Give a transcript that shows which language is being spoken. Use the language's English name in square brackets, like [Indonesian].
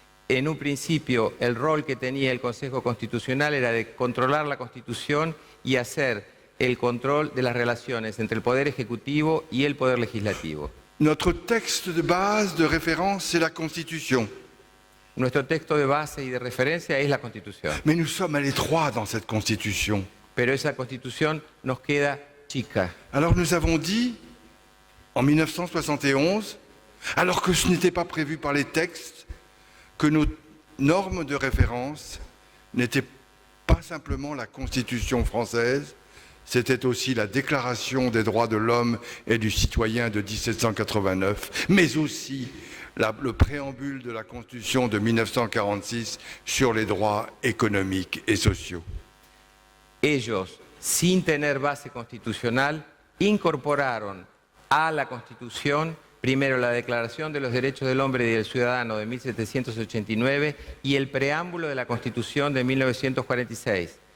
[Spanish] En un principio, el rol que tenía el Consejo Constitucional era de controlar la Constitución y hacer el control de las relaciones entre el Poder Ejecutivo y el Poder Legislativo. [French] Notre texte de base, de référence, c'est la Constitution. [Spanish] Nuestro texto de base y de referencia es la Constitución. [French] Mais nous sommes à l'étroit dans cette Constitution. [Spanish] Pero esa Constitución nos queda chica. [French] Alors nous avons dit, en 1971, alors que ce n'était pas prévu par les textes, que nos normes de référence n'étaient pas simplement la Constitution française, c'était aussi la Déclaration des droits de l'homme et du citoyen de 1789, mais aussi le préambule de la Constitution de 1946 sur les droits économiques et sociaux. [Spanish] Ellos sin tener base constitucional, incorporaron a la Constitución primero la Declaración de los Derechos del Hombre y del Ciudadano de 1789 y el preámbulo de la Constitución de 1946.